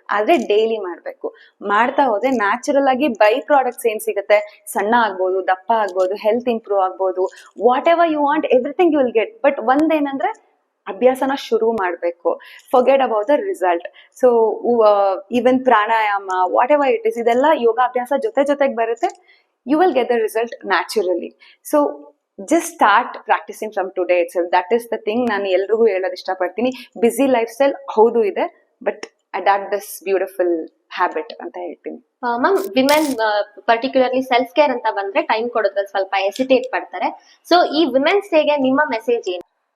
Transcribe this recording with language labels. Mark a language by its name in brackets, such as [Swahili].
[Kannada] ಆದ್ರೆ ಡೈಲಿ ಮಾಡ್ಬೇಕು. ಮಾಡ್ತಾ ಹೋದ್ರೆ ನ್ಯಾಚುರಲ್ ಆಗಿ ಬೈ ಪ್ರಾಡಕ್ಟ್ಸ್ ಏನ್ ಸಿಗುತ್ತೆ, ಸಣ್ಣ ಆಗ್ಬೋದು, ದಪ್ಪ ಆಗ್ಬೋದು, ಹೆಲ್ತ್ ಇಂಪ್ರೂವ್ ಆಗ್ಬೋದು, [English] Whatever you want, everything you will get. [Kannada] But ಒಂದೇನಂದ್ರೆ ಅಭ್ಯಾಸನ ಶುರು ಮಾಡ್ಬೇಕು. [English] Forget about the result. [Kannada] So even pranayama, what ever it is, ಇದೆಲ್ಲ ಯೋಗಾಭ್ಯಾಸ ಜೊತೆಗೆ ಬರುತ್ತೆ. [English] You will get the result naturally. So just start practicing from today itself. That is the thing [Kannada] ನಾನು ಎಲ್ರಿಗೂ ಹೇಳೋದು ಇಷ್ಟಪಡ್ತೀನಿ. ಬಿಸಿ ಲೈಫ್ ಸ್ಟೈಲ್ ಹೌದು ಇದೆ, [English] but adopt this beautiful habit [Kannada] ಅಂತ ಹೇಳ್ತೀನಿ. Ma'am, women particularly self care ಅಂತ ಬಂದ್ರೆ ಟೈಮ್ ಕೊಡೋದ್ರಲ್ಲಿ ಸ್ವಲ್ಪ ಹೆಸಿಟೇಟ್ ಪಡ್ತಾರೆ. ಸೊ ಈ ವಿಮೆನ್ಸ್ ಡೇಗೆ ನಿಮ್ಮ ಮೆಸೇಜ್ ಏನು?